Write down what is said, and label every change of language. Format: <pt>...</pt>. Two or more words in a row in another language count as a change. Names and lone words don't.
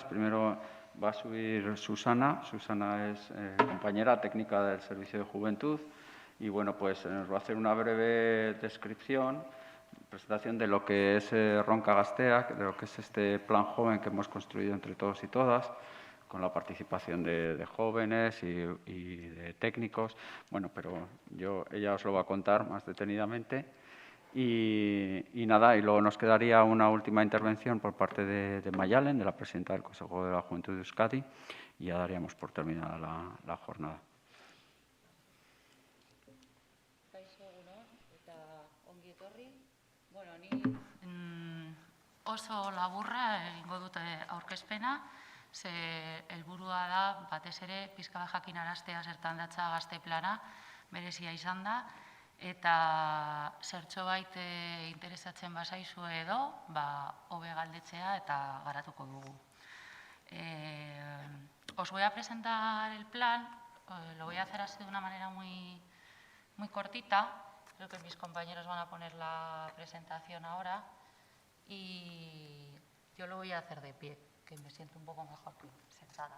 <es>Primero va a subir Susana. Susana es compañera técnica del Servicio de Juventud y bueno, pues nos va a hacer una breve descripción, presentación de lo que es Ronca Gazteak, de lo que es este plan joven que hemos construido entre todos y todas, con la participación de jóvenes y de técnicos. Bueno, pero ella os lo va a contar más detenidamente. Y nada, y luego nos quedaría una última intervención por parte de Mayalen, de la presidenta del Consejo de la Juventud de Euskadi, y ya daríamos por terminada la jornada.</es> <eu>Bueno, ni oso laburra egingo dute aurkezpena, ze helburua da batez ere pizka bat jakinaraztea zertan datza gazte plana, berezia izan da, eta zertxobait interesatzen bazaizue edo, hobe galdetzea eta garatuko dugu.</eu> <es>Os voy a presentar el plan, lo voy a hacer así de una manera muy cortita. Creo que mis compañeros van a poner la presentación ahora y yo lo voy a hacer de pie, que me siento un poco mejor que sentada.</es>